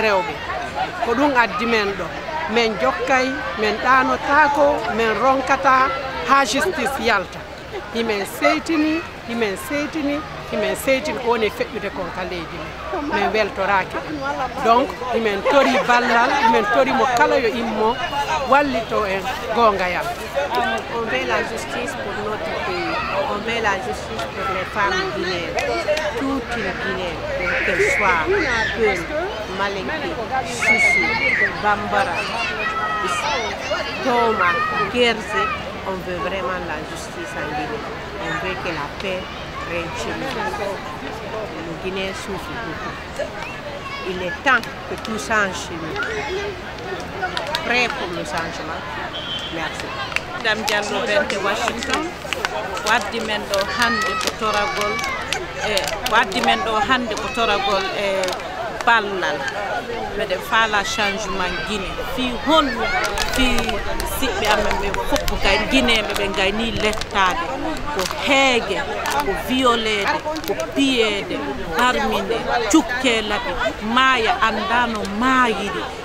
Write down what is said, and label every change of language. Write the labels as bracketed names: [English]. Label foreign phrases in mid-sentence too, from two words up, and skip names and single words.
[Fula] rewɓe ko ɗum addi men ɗo min jokkay min ɗanotako min ronkata ha justice yalta himen seytini himen seytini woni feƴƴude kon ka leydi men min weltoraki donc himen tori ballal himen tori mo kala yo immo wallito en gongayal. [French] On veut la justice pour notre pays, on veut la justice pour les femmes guinéennes, toute une Guinéenne, qu'elle soit Peul, Malinké, Soussou, Bambara, Toma, Guerze, on veut vraiment la justice en Guinée. On veut que la paix règne chez nous. Les Guinéens souffrent beaucoup. Il est temps que tout change chez nous. Prêt pour le changement. Merci. [Fula] Madame Diallo Bente Washington waddi men ɗo hande ko toragol waddi men ɗo hande ko toragol ballal meɗen faala changement Guinée fi honno fi siɓɓe amen ɓe fof gay guinéɓe ɓe gayni lettade ko heege ko violede ko piyede barminde cukke laɓi maaya andano maayiri